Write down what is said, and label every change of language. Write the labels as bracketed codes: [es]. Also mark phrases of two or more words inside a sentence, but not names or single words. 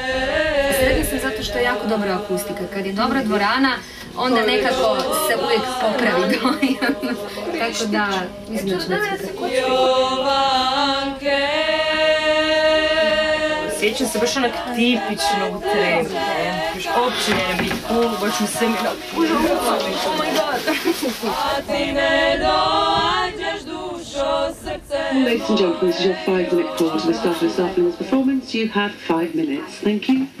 [hr] Sretna sam zato što je jako dobra akustika. Kad je dobra dvorana, onda nekako se uvijek popravi dojam. Tako da, mislim da će biti super. Sjećam se baš onak tipičnog trenda, baš opće ne biti cool, baš mi se mi [en] oh my god. Ladies and gentlemen, this is your 5-minute call to the start of this afternoon's performance. You have 5 minutes. Thank you.